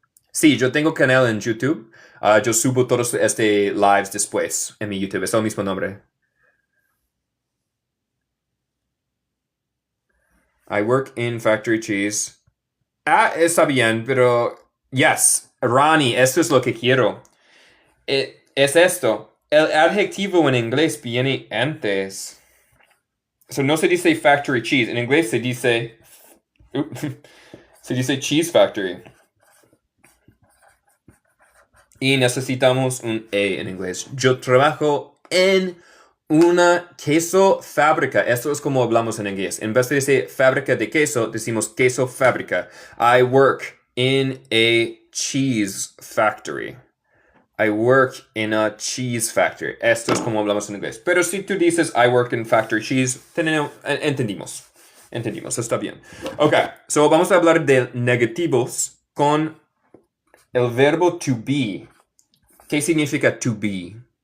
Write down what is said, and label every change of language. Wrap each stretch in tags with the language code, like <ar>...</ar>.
<es>Sí, yo tengo canal en YouTube. Yo subo todos lives después en mi YouTube. Es el mismo nombre.</es> <en>I work in factory cheese.</en> <es>Está bien, pero... Yes, Ronnie, esto es lo que quiero. Es esto. El adjetivo en inglés viene antes. So no se dice factory cheese. En inglés se dice... se dice cheese factory. Y necesitamos un E en inglés. Yo trabajo en una queso fábrica. Esto es como hablamos en inglés. En vez de decir fábrica de queso, decimos queso fábrica.</es> <en>I work in a cheese factory. I work in a cheese factory.</en> <es>Esto es como hablamos en inglés. Pero si tú dices</es> <en>I work in factory cheese,</en> <es>entendimos. Entendimos, está bien. Ok, so vamos a hablar de negativos con el verbo to be. ¿Qué significa to be?</es>